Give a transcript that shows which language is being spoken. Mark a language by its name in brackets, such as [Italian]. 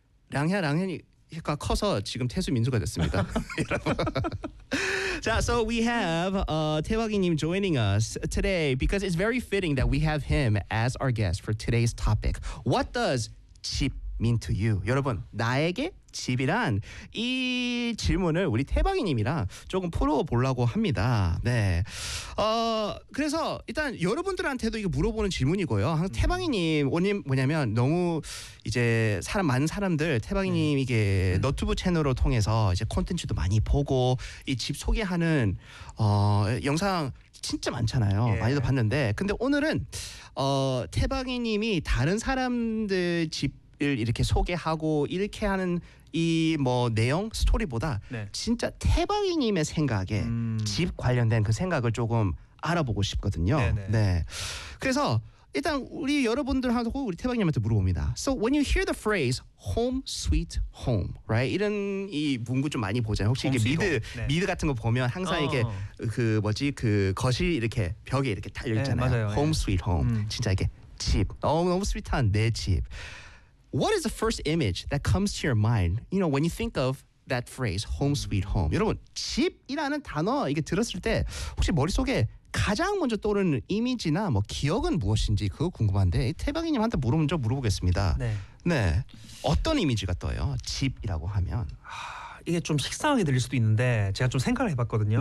[Korean] 랑혜 랑혜가 커서 지금 태수 민수가 됐습니다. 자, [English] so we have 태화기님 joining us today because it's very fitting that we have him as our guest for today's topic. What does 집 mean to you? [Korean] 여러분, 나에게 집이란? 이 질문을 우리 태박이님이랑 조금 풀어보려고 합니다. 네. 그래서 일단 여러분들한테도 이거 물어보는 질문이고요. 항상 태박이님, 오님 뭐냐면 너무 이제 사람, 많은 사람들 태박이님에게 너튜브 채널을 통해서 이제 콘텐츠도 많이 보고 이 집 소개하는 영상 진짜 많잖아요. 예. 많이도 봤는데. 근데 오늘은 태박이님이 다른 사람들 집 이렇게 소개하고 이렇게 하는 이 뭐 내용 스토리보다 네. 진짜 태박이님의 생각에 집 관련된 그 생각을 조금 알아보고 싶거든요. 네네. 네. 그래서 일단 우리 여러분들하고 우리 태박이님한테 물어봅니다. [English] So when you hear the phrase home sweet home, right? [Korean] 이런 이 문구 좀 많이 보잖아요. 혹시 이게 미드 네. 미드 같은 거 보면 항상 이게 그 뭐지 그 거실 이렇게 벽에 이렇게 달려 있잖아요. [English] 네, home 네. sweet home. [Korean] 진짜 이게 집 너무 너무 스윗한 내 집. [English] What is the first image that comes to your mind? You know, when you think of that phrase, home sweet home. [Korean] 여러분, 집이라는 단어 이게 들었을 때 혹시 머릿속에 가장 먼저 떠오르는 이미지나 뭐 기억은 무엇인지 그거 궁금한데 태박이님한테 먼저 물어보겠습니다. 네. 네. 어떤 이미지가 떠요? 집이라고 하면. 이게 좀 식상하게 들릴 수도 있는데 제가 좀 생각을 해봤거든요.